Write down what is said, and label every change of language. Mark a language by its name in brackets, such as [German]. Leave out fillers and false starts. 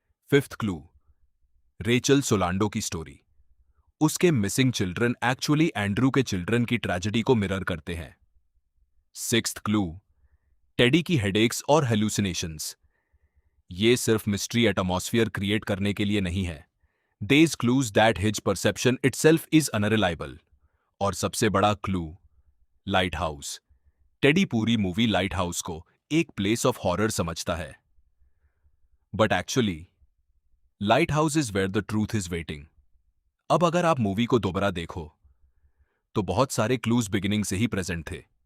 [Hindi] Fifth clue, Rachel सोलांडो की story. उसके missing children actually Andrew के चिल्ड्रन की ट्रेजेडी को मिरर करते हैं। सिक्स्थ क्लू, टेडी की हेडेक्स और हेलुसिनेशंस। ये सिर्फ मिस्ट्री एटमॉस्फेयर क्रिएट करने के लिए नहीं है। [English] These clues that his perception itself is unreliable। [Hindi] और सबसे बड़ा क्लू, लाइट हाउस। टेडी पूरी मूवी लाइट हाउस को एक प्लेस ऑफ हॉरर समझता है, [English] But actually lighthouse is where the truth is waiting. [Hindi] अब अगर आप मूवी को दोबारा देखो तो बहुत सारे क्लूज बिगिनिंग से ही प्रेजेंट थे।